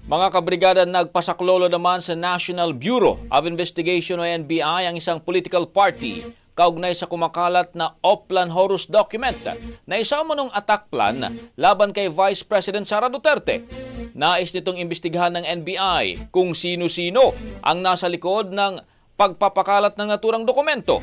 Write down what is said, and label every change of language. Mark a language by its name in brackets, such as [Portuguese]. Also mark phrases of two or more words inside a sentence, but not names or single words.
[Filipino] Mga kabrigada, nagpasaklolo naman sa National Bureau of Investigation o NBI ang isang [English] political party [Filipino] kaugnay sa kumakalat na Oplan Horus document na isama ng [English] attack plan [Filipino] laban kay Vice President Sara Duterte. Nais nitong imbestigahan ng NBI kung sino-sino ang nasa likod ng pagpapakalat ng naturang dokumento.